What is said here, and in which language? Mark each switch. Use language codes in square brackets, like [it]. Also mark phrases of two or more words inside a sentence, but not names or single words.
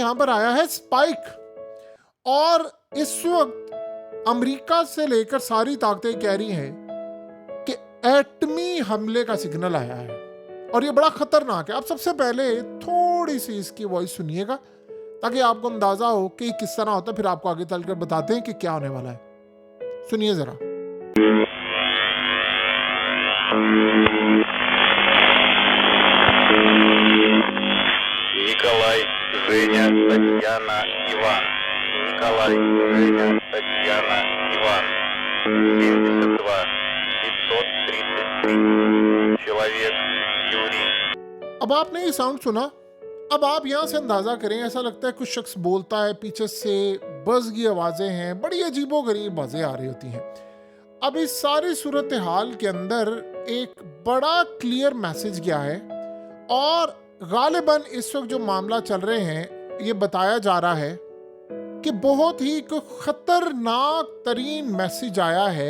[ur] یہاں پر آیا ہے سپائیک اور اس وقت امریکہ سے لے کر ساری طاقتیں کہہ رہی ہیں کہ ایٹمی حملے کا سگنل آیا ہے اور یہ بڑا خطرناک ہے. آپ سب سے پہلے تھوڑی سی اس کی وائس سنیے گا تاکہ آپ کو اندازہ ہو کہ کس طرح ہوتا ہے، پھر آپ کو آگے چل کر بتاتے ہیں کہ کیا ہونے والا ہے. سنیے ذرا. [ru] Николай, Женя, Татьяна, Иван. Николай, Женя, Татьяна, Иван. 72 533. Человек, Юрий. [ur] اب آپ نے یہ ساؤنڈ سنا، اب آپ یہاں سے اندازہ کریں، ایسا لگتا ہے کچھ شخص بولتا ہے، پیچھے سے بز کی آوازیں ہیں، بڑی عجیب و غریب آوازیں آ رہی ہوتی ہیں. اب اس ساری صورت حال کے اندر ایک بڑا [en] clear message [ur] گیا ہے اور غالباً اس وقت جو معاملہ چل رہے ہیں، یہ بتایا جا رہا ہے کہ بہت ہی خطرناک ترین میسج آیا ہے.